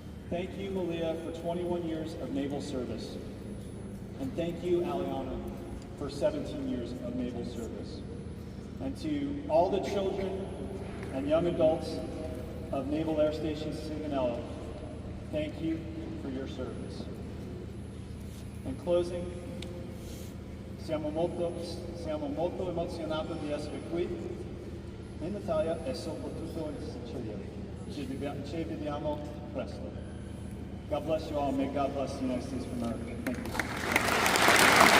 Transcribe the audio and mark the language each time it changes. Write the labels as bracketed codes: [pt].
[en] Thank you, Malia, for 21 years of naval service. And thank you, Aliana, for 17 years of naval service. And to all the children and young adults of Naval Air Station Sigonella, thank you for your service. In closing, [it] siamo molto emozionati di essere qui in Italia e soprattutto in Sicilia. Ci vediamo presto. [en] God bless you all. May God bless the United States of America. Thank you.